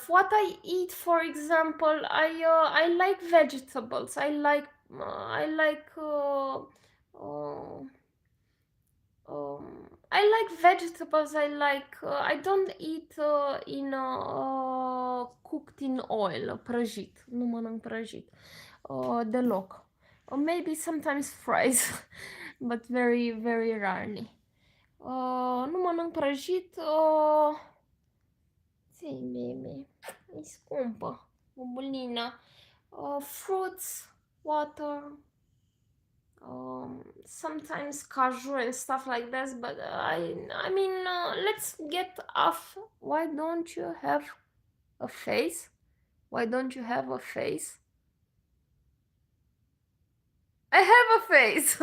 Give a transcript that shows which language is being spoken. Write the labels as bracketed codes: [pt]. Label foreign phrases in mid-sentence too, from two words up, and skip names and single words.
[en] What I eat, for example, I like vegetables. Uh, I like vegetables. I don't eat cooked in oil, [ro] prăjit. Nu mănânc prăjit. Deloc. [en] Or maybe sometimes fries, but very, very rarely. [ro] Nu mănânc prăjit. Ții, baby. E scumpă. Bubulina. [en] Fruits, water, sometimes cashew and stuff like this, but I mean, let's get off. Why don't you have a face? Why don't you have a face? I have a face.